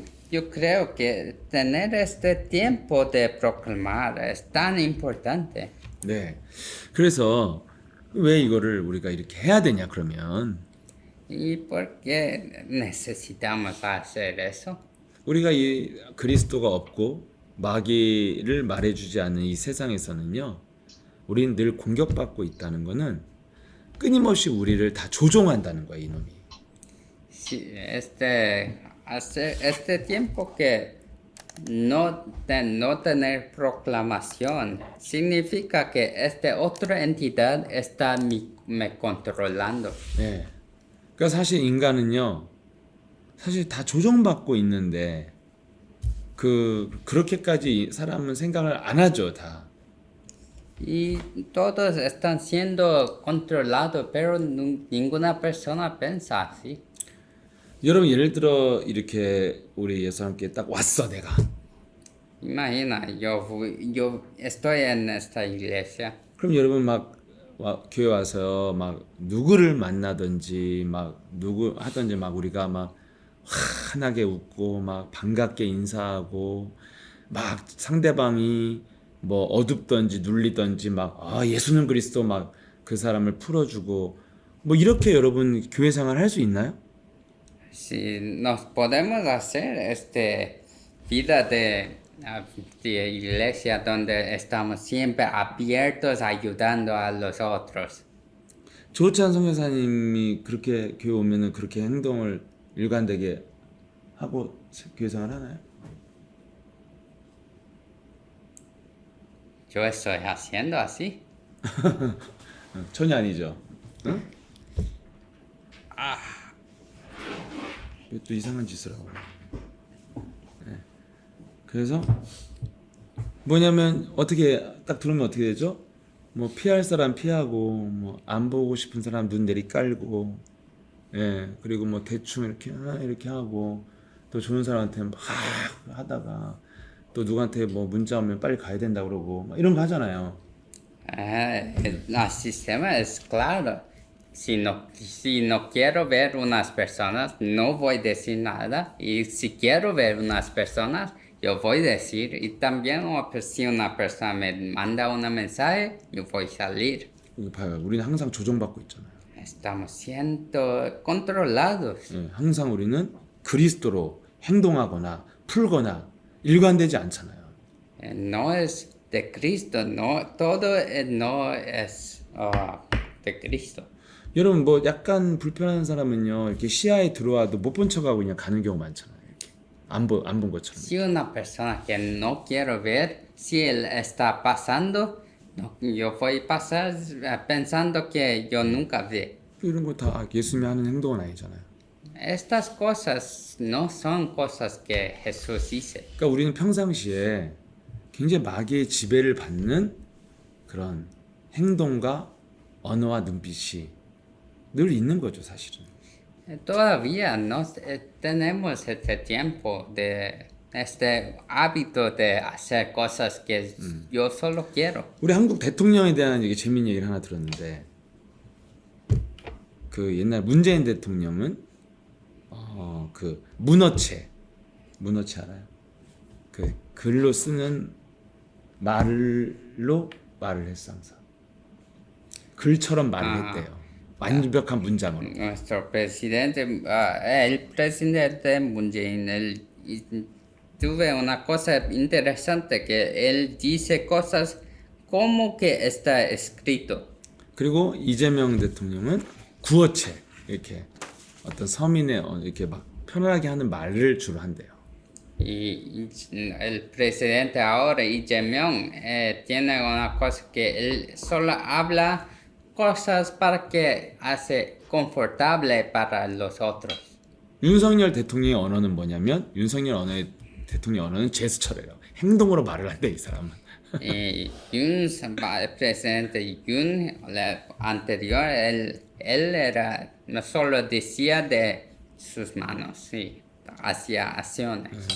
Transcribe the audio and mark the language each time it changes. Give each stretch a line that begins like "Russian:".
Spanish: Yo creo que tener este tiempo de proclamar es tan importante.
Korean: 네. 그래서 왜 이거를 우리가 이렇게 해야 되냐 그러면
Spanish: ¿Y por qué necesitamos hacer eso?
Korean: 우리가 이 그리스도가 없고 마귀를 말해주지 않는 이 세상에서는요, 우리는 늘 공격받고 있다는 거는 끊임없이 우리를 다 조종한다는 거야 이놈이.
Spanish: Sí, este tiempo que no tener proclamación significa que esta otra entidad está me controlando.
Korean: 네. 그러니까 사실 인간은요, 사실 다 조종받고 있는데 그렇게까지 사람은 생각을 안 하죠 다.
Spanish: Y todos están siendo controlados, pero ninguna persona piensa así.
Korean: 여러분 예를 들어 이렇게 우리 예수 함께 딱 왔어 내가.
Spanish: Imagina, yo estoy en esta iglesia.
Korean: 그럼 여러분 교회 와서 막 누구를 만나든지 막 누구 하든지 막 우리가 막 환하게 웃고 막 반갑게 인사하고 막 상대방이 뭐 어둡든지 눌리든지 막 예수는 그리스도 막 그 사람을 풀어주고 뭐 이렇게 여러분 교회 생활 할 수 있나요?
Spanish: Si nos podemos hacer vida de iglesia donde estamos siempre abiertos ayudando a los otros.
Korean: 조찬 선교사님이 그렇게 교회 오면은 그렇게 행동을 일관되게 하고 교회 생활 하나요?
Spanish: Yo estoy haciendo así.
Korean: 전혀 아니죠. 응? 왜 또 이상한 짓을 하고. 네. 그래서 뭐냐면 어떻게 딱 들으면 어떻게 되죠? 뭐 피할 사람 피하고 뭐 안 보고 싶은 사람 눈 내리 깔고, 예 그리고 뭐 대충 이렇게 하고 또 좋은 사람한테 막 하다가 또 누구한테 뭐 문자 오면 빨리 가야 된다 그러고 막 이런 거 하잖아요.
Spanish: El sistema es claro. Si no quiero ver unas personas, no voy a decir nada. Y si quiero ver unas personas, yo voy a decir. Y también si una persona me manda un mensaje, yo voy a salir.
Korean: 이거 봐요. 우리는 항상 조종받고 있잖아요.
Spanish: Estamos siendo controlados.
Korean: 예, 항상 우리는 그리스도로 행동하거나 풀거나 일관되지 않잖아요.
Spanish: No es de Cristo, no, todo no es de Cristo.
Korean: 여러분 뭐 약간 불편한 사람은요 이렇게 시야에 들어와도 못 본 척하고 그냥 가는 경우 많잖아요. 이렇게 안 본 것처럼.
Spanish: Si una persona que no quiero ver, si él está pasando, yo voy a pasar pensando que yo nunca vi.
Korean: 이런 거 다 예수님이 하는 행동은 아니잖아요.
Spanish: Estas cosas no son cosas que Jesús dice.
Korean: 그러니까 우리는 평상시에 굉장히 마귀의 지배를 받는 그런 행동과 언어와 눈빛이 늘 있는 거죠, 사실은.
Spanish: Todavía no tenemos este tiempo de este hábito de hacer cosas que yo solo quiero.
Korean: 우리 한국 대통령에 대한 얘기 재밌는 얘기를 하나 들었는데 그 옛날 문재인 대통령은 그 문어체 알아요? 그 글로 쓰는 말로 말을 했어 항상. 글처럼 말을 했대요. 완벽한 문장으로.
Spanish: Nuestro presidente, el presidente Moon Jae-in, tuve una cosa interesante que él dice cosas como que está escrito.
Korean: 그리고 이재명 대통령은 구어체 이렇게 어떤 서민의 이렇게 막 편안하게 하는 말을 주로 한대요.
Spanish: Y el presidente ahora, Lee Jae-myung, tiene una cosa que él solo habla cosas para que hace confortable para los otros.
Korean: 윤석열 대통령의 언어는 뭐냐면 대통령 언어는 제스처래요. 행동으로 말을 한대 이 사람은.
Spanish: Y el presidente Yoon, anterior, él era, no solo decía de sus manos, sí, hacía acciones.